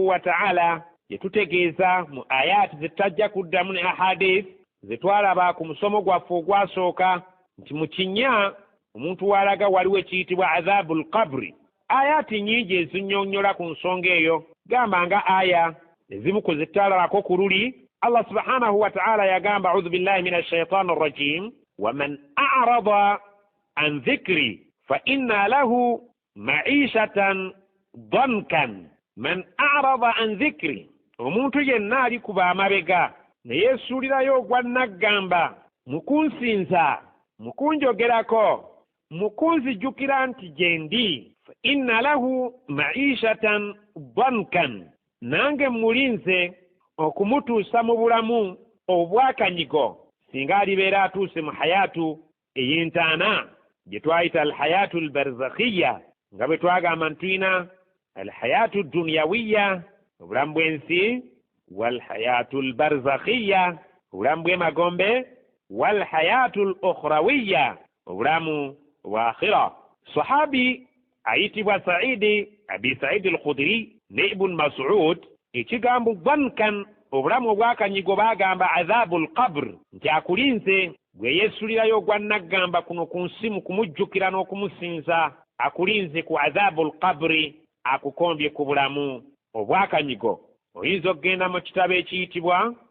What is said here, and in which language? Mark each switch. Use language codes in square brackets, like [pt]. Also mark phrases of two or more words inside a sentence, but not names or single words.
[ar] وتعالى [lg] yetutegeeza mu ayati zetutajja kuddamu ne ahadith zetwalaba ku musomo gwaffe ogwasooka nti mu kinnya omuntu walaga waliwo ekiyitibwa [ar] عذاب القبر [lg] ayati nyingi ezinyonnyola ku nsonga eyo gamba nga aya ezimu ku zitaalalako ku luli Allah [ar] سبحانه وتعالى [lg] yagamba [ar] أعوذ بالله من الشيطان الرجيم ومن أعرض عن ذكري فإن له معيشة ضنكا من أعرض عن ذكري [lg] omuntu yenna alikuba amabega naye yesuulirayo ogwannaggamba mukunsinza mukunjogerako mukunzijjukira nti gye ndi [ar] فإن له معيشة ضنكا [lg] nange mulinze okumutuusa mu bulamu obwakanyigo singa alibeera atuuse mu hayatu ey'entaana gye twayita [ar] الحياة البرزخية [lg] nga bwe twagamba ntulina [ar] الحياة الدنيوية [lg] obulamu bw'ensi [ar] والحياة البرزخية [lg] obulamu bw'emagombe [ar] والحياة الأخروية [lg] obulamu bwa akhira sahabi ayitibwa abi saidi al-khudri ne ibn mas'ud ekigambo dhankan obulamu obwakanyigo bagamba [ar] عذاب القبر [lg] nti akulinze gwe yesulirayo ogwannaggamba kuno ku nsi mu kumujjukira n'okumusinza akulinze ku [ar] عذاب القبر [lg] akukombye ku bulamu obwakanyigo oyinza okgenda mu kitabo ekiyitibwa